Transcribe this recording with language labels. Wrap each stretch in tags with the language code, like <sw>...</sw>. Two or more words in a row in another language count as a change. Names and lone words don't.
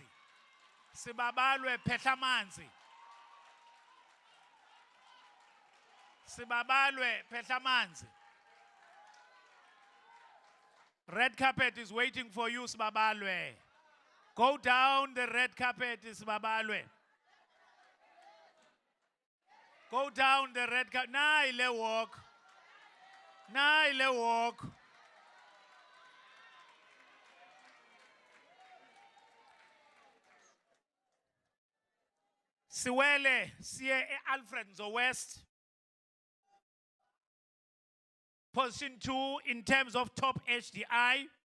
<en>Sibabalwe Petlamanzi. Sibabalwe Petlamanzi. Red carpet is waiting for you, Sibabalwe. Go down the red carpet, Sibabalwe. Go down the red carpet. Na ile walk. Na ile walk.</en> <xh>Siwele siye Alfred Nzo West.</xh> <en>Position 2 in terms of top HDI.</en>